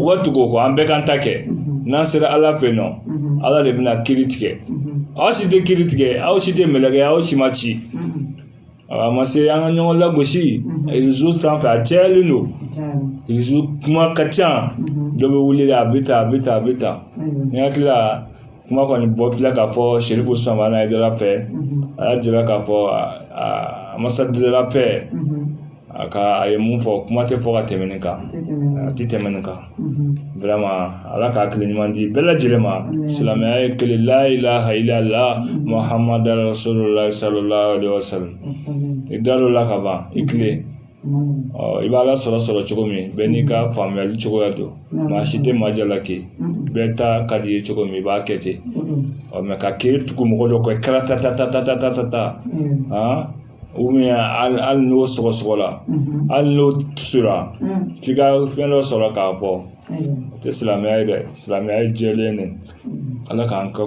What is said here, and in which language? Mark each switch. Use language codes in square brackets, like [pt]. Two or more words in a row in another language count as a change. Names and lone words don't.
[bm] ka tugu o kɔ an bɛɛ k'an ta kɛ n'an sera ala fɛ yen nɔ ala de bɛna kiiri tigɛ aw si tɛ kiiri tigɛ aw si tɛ mɛlɛkɛ aw si ma ci a ma se an ka ɲɔgɔn lagosi réseau sanfɛ a cayalen don réseau kuma ka ca dɔ bɛ wuli a bɛ tan ne hakili la kuma kɔni bɔ filɛ k'a fɔ Chérif Ousmane Madana Aidara fɛ a y'a jira k'a fɔ a masa dilara pɛ a ye mun fɔ kuma tɛ fɔ ka tɛmɛ nin kan a tɛ tɛmɛ nin kan vraiment ala ka hakili ɲuman di bɛɛ lajɛlen ma silamɛya ye kelen la [ar] إله إلا الله محمد رسول الله صلى الله عليه وسلم [bm] i dar'o la ka ban i tile i b'a la sɔrɔ cogo min bɛɛ n'i ka faamuyali cogoya don maa si tɛ maa jalaki bɛɛ ta ka di ye cogo min i b'a kɛ ten mɛ ka k'e tugu mɔgɔ dɔ kɔ kɛra ta [fr] ou bien [bm] hali n'o sɔgɔsɔgɔla hali n'o tusura f'i ka fɛn dɔ sɔrɔ k'a fɔ o tɛ silamɛya ye dɛ silamɛya ye jɛlen de ala k'an ka